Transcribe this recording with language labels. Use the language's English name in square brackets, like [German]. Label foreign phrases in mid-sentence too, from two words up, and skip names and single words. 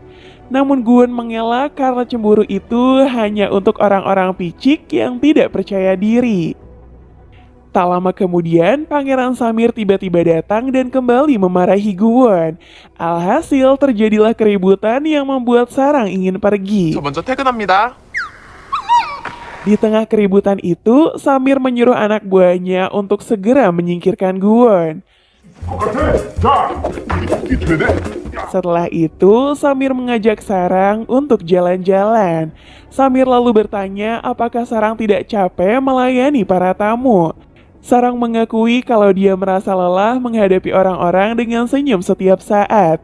[Indonesian] Namun Guwon mengelak karena cemburu itu hanya untuk orang-orang picik yang tidak percaya diri. Tak lama kemudian, Pangeran Samir tiba-tiba datang dan kembali memarahi Guwon. Alhasil terjadilah keributan yang membuat Sarang ingin pergi. [Korean] 저 먼저 퇴근합니다. [Indonesian] Di tengah keributan itu, Samir menyuruh anak buahnya untuk segera menyingkirkan Guwon. [Korean] 자, 이 되네? [Indonesian] Setelah itu, Samir mengajak Sarang untuk jalan-jalan. Samir lalu bertanya apakah Sarang tidak capek melayani para tamu. Sarang mengakui kalau dia merasa lelah menghadapi orang-orang dengan senyum setiap saat.